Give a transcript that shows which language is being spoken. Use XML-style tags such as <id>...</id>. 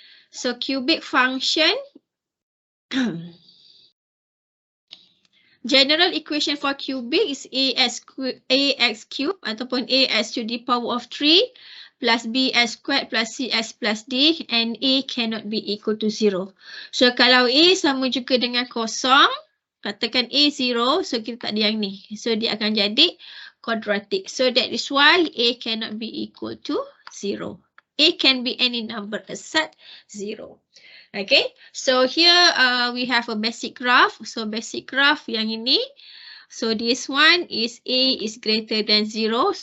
<en>So cubic function. General equation for cubic is ax cubed ataupun ax to the power of 3 plus bx squared plus cx plus d, and a cannot be equal to 0.</en> <ms>So kalau a sama juga dengan kosong, katakan A 0, so kita tak ada yang ni. So dia akan jadi quadratic.</ms> <en>So that is why A cannot be equal to 0. A can be any number except 0. Okay, so here we have a basic graph. So basic graph</en> <ms>yang ini.</ms> <en>So this one is A is greater than 0.</en>